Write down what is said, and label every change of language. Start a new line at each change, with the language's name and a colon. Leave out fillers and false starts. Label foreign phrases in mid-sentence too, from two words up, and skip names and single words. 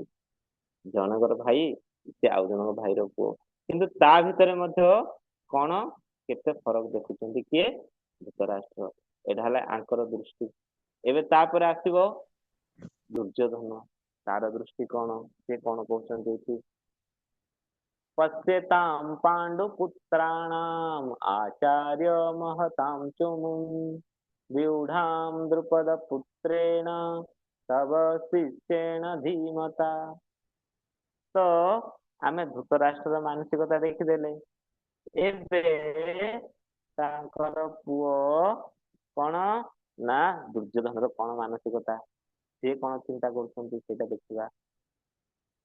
Odia: ଜଣଙ୍କର ଭାଇ ସେ ଆଉ ଜଣଙ୍କ ଭାଇର ପୁଅ, କିନ୍ତୁ ତା ଭିତରେ ମଧ୍ୟ କଣ କେତେ ଫରକ ଦେଖୁଛନ୍ତି କିଏ ଧୃତରାଷ୍ଟ୍ର। ଏଇଟା ହେଲା ଆଙ୍କର ଦୃଷ୍ଟି। ଏବେ ତାପରେ ଆସିବ ଦୁର୍ଯ୍ୟୋଧନ। ତାର ଦୃଷ୍ଟି କଣ, ସେ କଣ କହୁଛନ୍ତି ଏଠି
Sanskrit: पश्यतां पाण्डुपुत्राणाम् आचार्य महतां चुमुं व्यूढां द्रुपदपुत्रेण तव शिष्येण धीमता।
Odia: ତ ଆମେ ଧୃତରାଷ୍ଟ୍ରର ମାନସିକତା ଦେଖିଦେଲେ। ଏବେ ତାଙ୍କର ପୁଅ କଣ ନା ଦୁର୍ଯ୍ୟୋଧନର କଣ ମାନସିକତା, ସିଏ କଣ ଚିନ୍ତା କରୁଛନ୍ତି ସେଇଟା ଦେଖିବା।